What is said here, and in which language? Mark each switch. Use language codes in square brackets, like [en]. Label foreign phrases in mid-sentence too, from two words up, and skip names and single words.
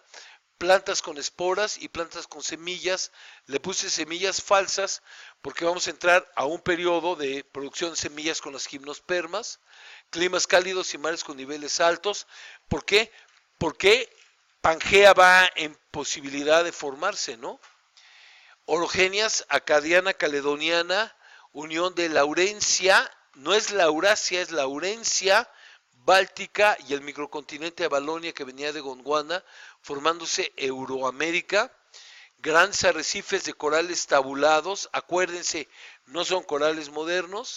[es] Plantas con esporas y plantas con semillas. Le puse semillas falsas porque vamos a entrar a un periodo de producción de semillas con las gimnospermas. Climas cálidos y mares con niveles altos. ¿Por qué? Porque Pangea va en posibilidad de formarse, ¿no? Orogenias, acadiana, caledoniana, unión de Laurencia, no es Laurasia, es Laurencia, Báltica y el microcontinente de Valonia que venía de Gondwana, formándose Euroamérica. Grandes arrecifes de corales tabulados, acuérdense, no son corales modernos.